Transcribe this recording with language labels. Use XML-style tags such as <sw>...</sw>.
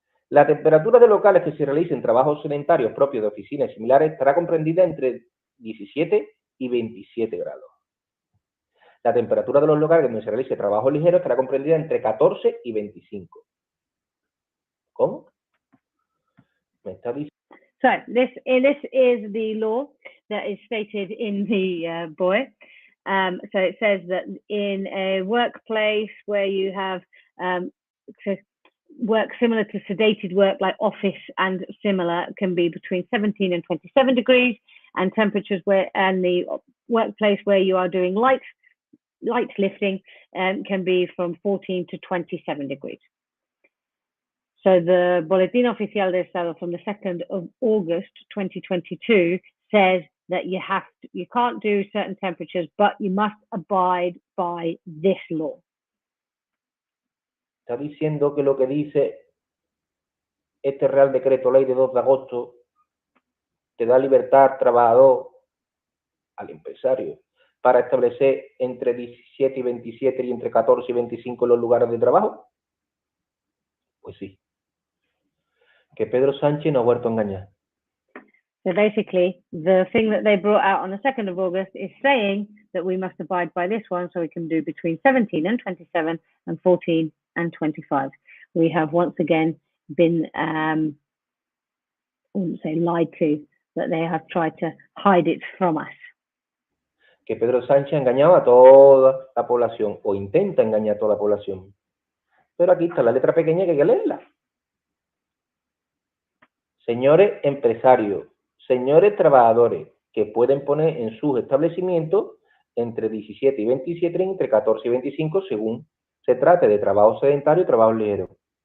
<es>La temperatura de locales que se realicen trabajos sedentarios propios de oficinas y similares estará comprendida entre 17 y 27 grados. La temperatura de los locales donde se realice trabajo ligero estará comprendida entre 14 y 25. ¿Cómo? Me está diciendo.</es> <en>So this is the law that is stated in the BOE, So it says that in a workplace where you have work similar to sedated work like office and similar can be between 17 and 27 degrees, and temperatures and the workplace where you are doing light lifting can be from 14 to 27 degrees. So the Boletín Oficial de Estado from the 2nd of August 2022 says that you can't do certain temperatures, but you must abide by this law.</en> <es>Está diciendo que lo que dice este Real Decreto Ley de 2 de agosto te da libertad al trabajador, al empresario, para establecer entre 17 y 27 y entre 14 y 25 los lugares de trabajo. Pues sí. Que Pedro Sánchez nos ha vuelto a engañar.</es> <en>So basically, the thing that they brought out on the 2nd of August is saying that we must abide by this one, so we can do between 17 and 27 and 14 and 25. We have once again been, I wouldn't say lied to, but they have tried to hide it from us.</en> <es>Que Pedro Sánchez ha engañado a toda la población, o intenta engañar a toda la población. Pero aquí está la letra pequeña que hay que leerla. Señores empresarios, señores trabajadores, que pueden poner en sus establecimientos entre 17 y 27, entre 14 y 25, según se trate de trabajo sedentario y trabajo ligero.</es>